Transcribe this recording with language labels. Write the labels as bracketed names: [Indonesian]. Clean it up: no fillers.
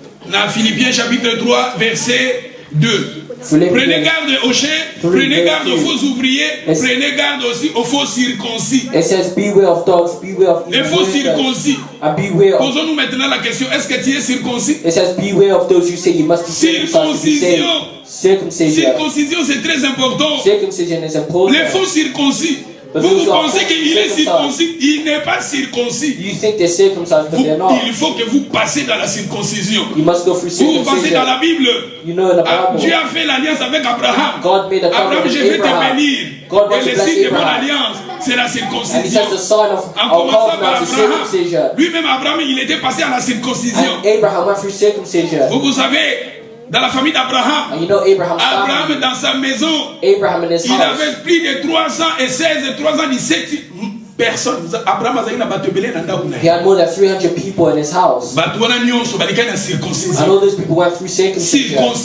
[French] Dans Philippiens chapitre 3, verset 2. Prenez garde aux chiens, prenez garde aux faux ouvriers, prenez garde aussi aux faux circoncis. [English] It says, beware of dogs, beware of [French] les faux circoncis. Posons-nous maintenant la question, est-ce que tu es circoncis? [English] It says, beware of those who say you must be [French] circoncision. Circoncision, c'est très important. [English] Circumcision is important. [French] Les faux circoncis. Vous pensez qu'il est circoncis, il n'est pas circoncis. [English] You think they're circumcised, but they're not. [French] Il faut que vous passez dans la circoncision. [English] You must go through circumcision. [French] Vous passez dans la Bible. [English] You know in the Bible. [French] Dieu a fait l'alliance avec Abraham. [English] God made a covenant with [French] je vais [English] Abraham. [French] te bénir. Et le signe de mon alliance, c'est la circoncision. En commençant par Abraham, lui-même Abraham, il était passé à la circoncision. [English] Abraham went through circumcision. [French] Vous savez, dans la famille d'Abraham, Abraham dans sa maison, il avait plus de 317 personnes. [English] Abraham he had more than 300 people in his house. And all those people went through circumcision.